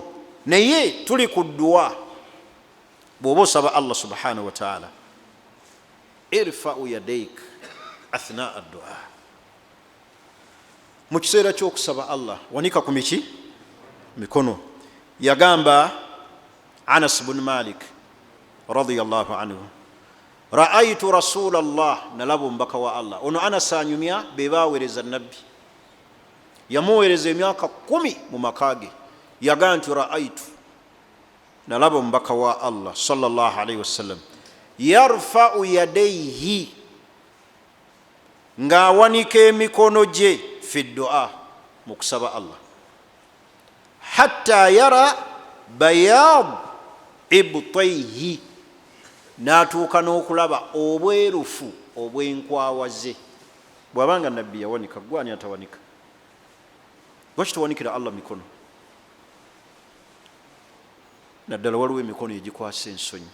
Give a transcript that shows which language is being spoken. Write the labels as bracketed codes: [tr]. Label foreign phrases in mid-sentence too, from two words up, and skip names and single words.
[lg] Naye tuli ku dduwa, bw'oba osaba Allah [ar] سبحانه وتعالى, ارفع يديك أثناء الدعاء. [lg] Mu kiseera ky'okusaba Allah wanika ku mikono. [ar] Yagamba Anas bin Malik رضي الله عنه رأيت رسول الله, [lg] nalaba omubaka wa Allah. Ono Anas anyumya be baaweereza nabbi, yamuweereza emyaka 10 mu makage. Yagaa nti ra'aytu, nalaba omubaka wa Allah [ar] صلى الله عليه وسلم يرفع يديه, [lg] ng'awanika emikono gye [ar] في دعاء, [lg] mu kusaba Allah, [ar] حتى يرى بياض إبطيه, [lg] n'atuuka n'okulaba obwerufu obw'enkwawa ze. Bw'abanga nabbi yawanika, gwani atawanika? Lwaki tuwanikira Allah mikono? Naddala waliwo emikono egikwasa ensonyi.